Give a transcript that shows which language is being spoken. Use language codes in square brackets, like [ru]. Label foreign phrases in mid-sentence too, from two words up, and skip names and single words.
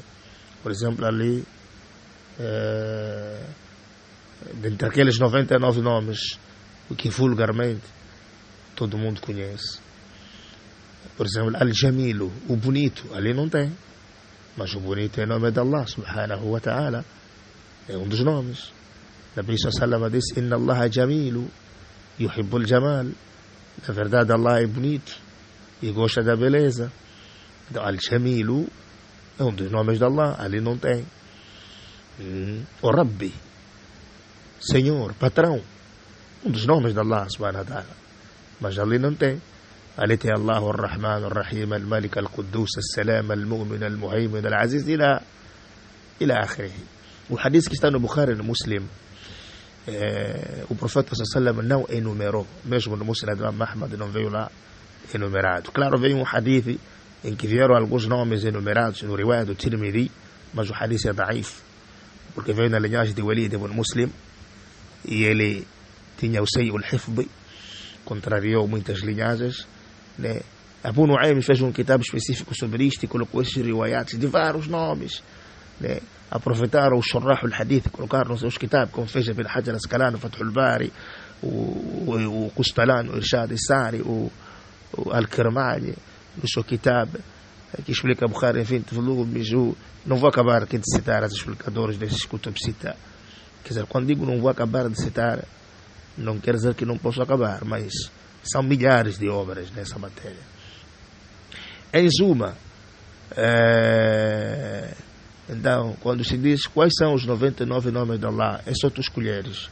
[pt] Por exemplo, ali, dentre aqueles 99 nomes, o que vulgarmente todo mundo conhece, por exemplo, Al-Jamilu, o bonito, ali não tem, mas o bonito é o nome de Allah [ar] سبحانه وتعالى, [pt] é um dos nomes. [ar] نبي صلى الله عليه disse, إن الله جميل يحب الجمال. [pt] Na verdade, Allah é bonito e gosta da beleza. Então, Al-Jamilu é um dos nomes de Allah, ali não tem. O Rabbi, Senhor, patrão, um dos nomes de Allah [ar] سبحانه وتعالى, [pt] mas ali não tem. Ali tem [ar] الله الرحمن الرحيم الملك القدوس السلام المؤمن المهيمن العزيز إلى آخره. [pt] O hadith que está no Bukhari e no Muslim, o profeta sallallahu não enumerou, mesmo no Muslim de Imam Ahmad não veio lá enumerado. Claro, veio um hadith em que vieram alguns nomes enumerados no riwayat do Tirmidhi, mas o hadith é daif, porque veio na linhagem de Walid ibn Muslim e ele tinha o [ar] سوء الحفظ, [pt] contrariou muitas linhagens, né? Abu Nu'aym fez um kitab específico sobre isto e colocou esses riwayats de vários nomes, né? Aproveitaram o [ar] شراح الحديث, [pt] colocaram nos seus kitabs, como fez Ibn Hajar al-Asqalani, o Fath al-Bari, o Qustalani, o Irshad al-Sari, o Al-Kirmani, no seu kitab, que explica Bukhari, enfim, não vou acabar aqui de citar os explicadores desses [ar] كتب ستة. [pt] Quer dizer, quando digo não vou acabar de citar, não quer dizer que não posso acabar, mas são milhares de obras nessa matéria. Em suma, então, quando se diz quais são os 99 nomes de Allah, é só tu escolheres.